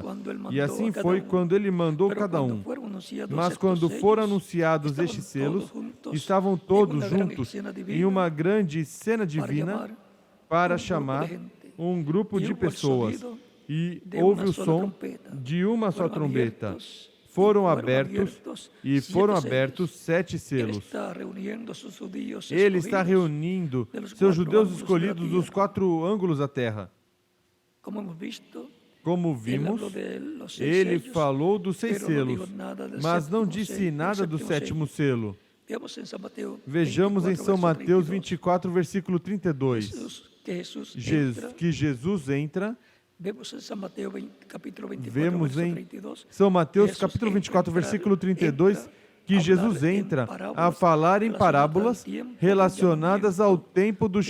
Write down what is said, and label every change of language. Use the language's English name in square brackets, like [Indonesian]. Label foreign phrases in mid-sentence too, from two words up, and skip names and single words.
[Portuguese] E assim foi quando ele mandou cada um. Mas quando foram anunciados estes selos, estavam todos juntos em uma grande cena divina para chamar um grupo de pessoas. E houve o som de uma só trombeta. Foram abertos 7 selos. Ele está reunindo seus judeus escolhidos dos 4 ângulos da terra. [Spanish] como hemos visto, Como él vimos, habló de los 6 [Portuguese] ele [Spanish] sellos, [Portuguese] falou dos 6 [Spanish] pero no [Portuguese] selos, [Spanish] dijo nada del [Portuguese] mas não [Spanish] séptimo [Portuguese] disse [Spanish] sello, [Portuguese] nada [Spanish] del [Portuguese] do [Spanish] séptimo [Portuguese] sétimo [Spanish] sello. [Portuguese] selo. [Spanish] Veamos en San Mateo [Portuguese] Vejamos em [Spanish] 24, [Portuguese] São [Spanish] verso [Portuguese] Mateus [Spanish] 32. [Portuguese] 24, versículo 32. Jesus entra. [Spanish] Que Jesus entra. [Portuguese] Vemos em São Mateus capítulo 24, Vemos [Spanish] verso [Portuguese] em [Spanish] 32. [Portuguese] São Mateus, [Spanish] Jesus [Portuguese] capítulo [Spanish] entra [Portuguese] 24, [Spanish] entrar, [Portuguese] versículo 32, que [Spanish] a [Portuguese] Jesus [Spanish] hablar em [Portuguese] entra a [Spanish] parábolas [Portuguese] falar em parábolas relacionadas ao tempo do